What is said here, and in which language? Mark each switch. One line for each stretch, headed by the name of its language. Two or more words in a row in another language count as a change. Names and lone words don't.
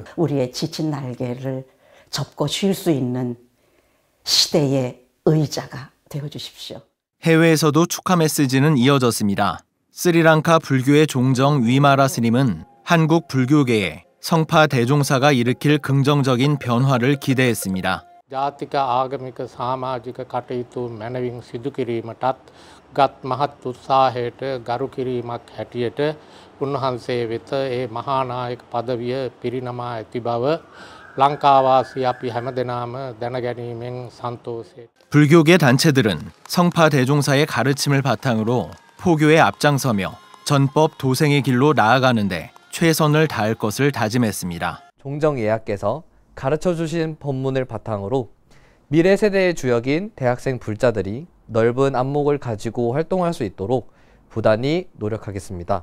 Korean: 우리의 지친 날개를 접고 쉴 수 있는 시대의 의자가 되어주십시오. 해외에서도 축하 메시지는 이어졌습니다. 스리랑카 불교의 종정 위마라 스님은 한국 불교계에 성파 대종사가 일으킬 긍정적인 변화를 기대했습니다.
Sinhala: ජාතික ආගමික සමාජික කටයුතු මැනවින් සිදු කිරීමටත් ගත් මහත් උත්සාහයට ගරු කිරීමක් හැටියට උන්වහන්සේ වෙත ඒ මහානායක පදවිය පිරිනමා ඇති බව 랑카와시 අපි හැමදෙනාම දැනගැනීමෙන් සන්තෝෂය.
Korean: 불교계 단체들은 성파 대종사의 가르침을 바탕으로 포교에 앞장서며 전법 도생의 길로 나아가는데 최선을 다할 것을 다짐했습니다. 종정예하께서 가르쳐주신 법문을 바탕으로 미래 세대의 주역인 대학생 불자들이 넓은 안목을 가지고 활동할 수 있도록 부단히 노력하겠습니다.